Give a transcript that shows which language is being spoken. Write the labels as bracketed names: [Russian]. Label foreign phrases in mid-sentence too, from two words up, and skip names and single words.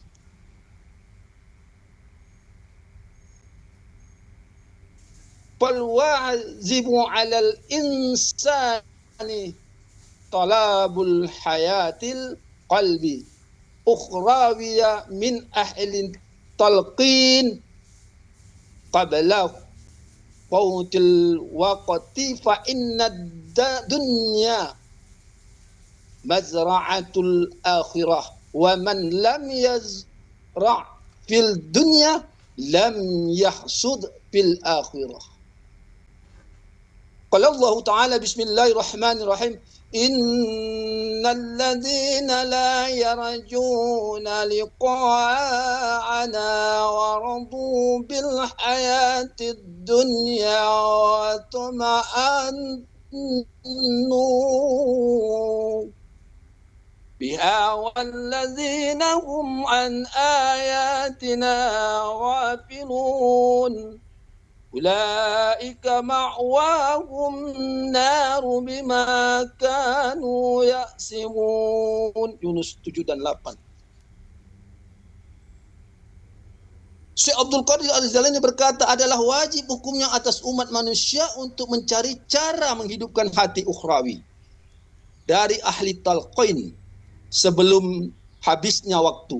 [Arabic] فالواجب على الإنسان طلب الحياة القلب الأخروية من أهل التلقين قبل فوت الوقت فإن الدنيا مزرعة الآخرة ومن لم يزرع في الدنيا لم يحصد في الآخرة. قال الله تعالى بسم الله الرحمن الرحيم, إن الذين لا يرجون لقاءنا ورضوا بالحياة الدنيا واطمأنوا بها والذين هم عن آياتنا غافلون أولئك مأواهم النار بما كانوا يكسبون. [Indonesian] Yunus 7 dan 8. Syekh Abdul Qadir Al-Zailani berkata, adalah wajib hukumnya atas umat manusia untuk mencari cara menghidupkan hati ukhrawi dari ahli talqin sebelum habisnya waktu.